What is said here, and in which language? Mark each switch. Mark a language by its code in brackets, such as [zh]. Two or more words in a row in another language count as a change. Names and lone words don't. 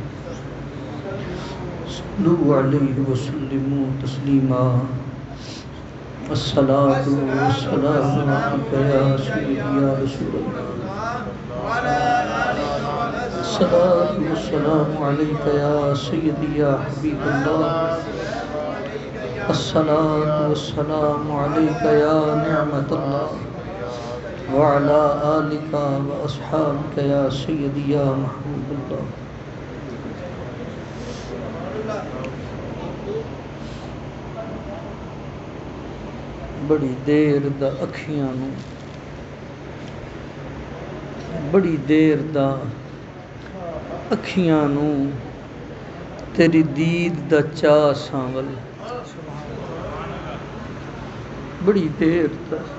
[ar] صلوا عليه وسلموا تسليما الصلاة والسلام عليك يا سيدي يا رسول الله الصلاة والسلام عليك يا سيدي يا حبيب الله الصلاة والسلام عليك يا نعمة الله وعلى آلك وأصحابك يا سيدي يا محبوب الله [pa] بڑی دیر دا اکھیاں نو بڑی دیر دا اکھیاں نو تیری دید دا چاہ سانول بڑی دیر دا